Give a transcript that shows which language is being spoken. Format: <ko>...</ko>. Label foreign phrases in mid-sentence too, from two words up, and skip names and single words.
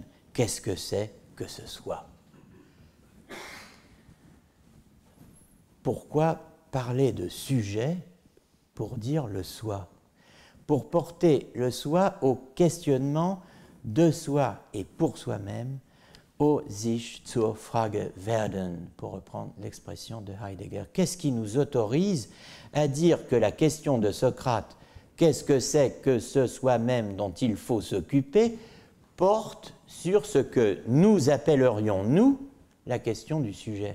<fr>Qu'est-ce que c'est que ce soi? Pourquoi parler de sujet pour dire le soi, pour porter le soi au questionnement de soi et pour soi-même, au</fr> <de>sich zur Frage werden,</de> <fr>pour reprendre l'expression de Heidegger. Qu'est-ce qui nous autorise à dire que la question de Socrate, qu'est-ce que c'est que ce soi-même dont il faut s'occuper, porte sur ce que nous appellerions, nous, la question du sujet.</fr>